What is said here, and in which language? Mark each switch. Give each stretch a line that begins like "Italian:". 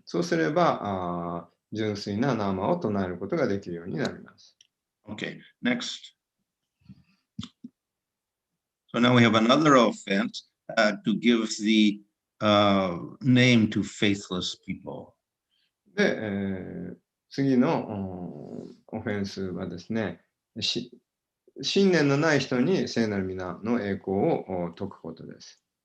Japanese: そうすれば、純粋なナーマを唱えることができるようになります。
English: Okay, next. So now we have another offense to give the name to faithless people.
Japanese: で、次のオフェンスはですね、信念のない人に聖なる皆の栄光を説くことです。